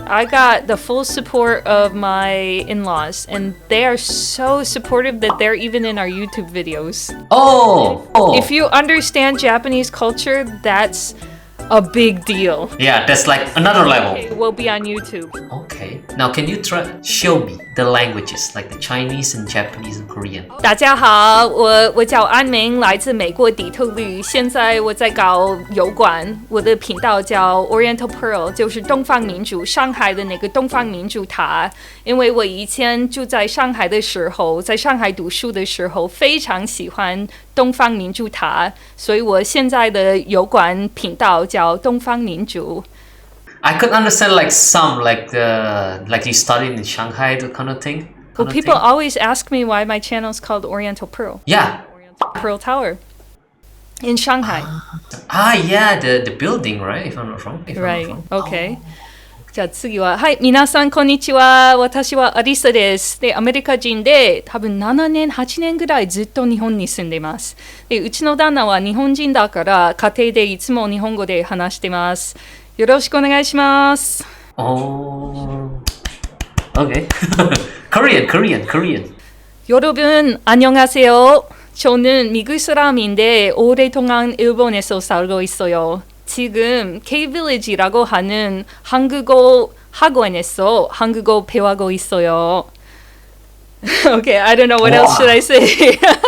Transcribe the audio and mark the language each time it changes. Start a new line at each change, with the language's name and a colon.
English: I got the full support of my in-laws, and they are so supportive that they're even in our YouTube videos. Oh! If you understand Japanese culture, that's a big deal. Yeah, that's like another level. Okay, we'll be on YouTube. Okay. Now, can you show me the languages, like the Chinese and Japanese and Korean?
Chinese: 大家好，我叫安明，来自美国底特律。现在我在搞油管，我的频道叫 Oriental Pearl， 就是东方民主，上海的那个东方民主塔。因为我以前住在上海的时候，在上海读书的时候，非常喜欢东方民主塔，所以我现在的油管频道叫东方民主。
English: I could understand like some like you studied in Shanghai, the kind of thing. Well, people always ask me why my channel is called Oriental Pearl. Yeah. Pearl Tower in Shanghai. Yeah, the building, right? If I'm not wrong. Right. Okay.
Japanese: じゃあ次は、はい、皆さんこんにちは。私はアリサです。で、アメリカ人で多分7年、8年ぐらいずっと日本に住んでいます。で、うちの旦那は日本人だから家庭でいつも日本語で話してます。よろしくお願いします。
English: Oh. Okay. Korean.
Korean: 여러분 안녕하세요. 저는 미국 사람인데 오랫동안 일본에서 살고 있어요. 지금 K-Village라고 하는 한국어 학원에서 한국어 배우고 있어요.
English: Okay, I don't know what else should I say.